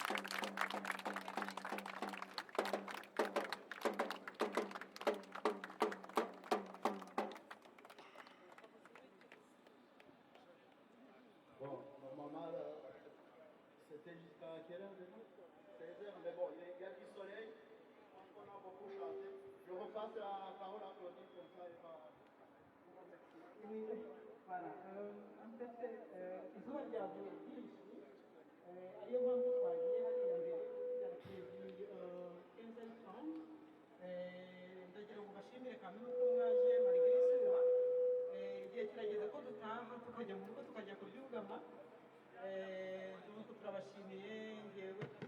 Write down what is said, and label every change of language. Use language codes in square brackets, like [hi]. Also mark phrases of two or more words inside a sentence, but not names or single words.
[fr] Bon, normalement, c'était jusqu'à quelle heure déjà 16 heures, mais bon, il y a du soleil, on a beaucoup chanté. Je repasse la parole à Claudine comme ça, il va vous remercier. Oui, voilà. En fait, [rw] izuba ryavuye ryinshi ariyo mpamvu twagiye hariya mbere byari perezida Kenzani Trump ndagira ngo bashimire kamwe ko mwaje marigare izuba igihe kirageze ko dutaha tukajya mu rugo tukajya kuryugama nuko turabashimiye ngewe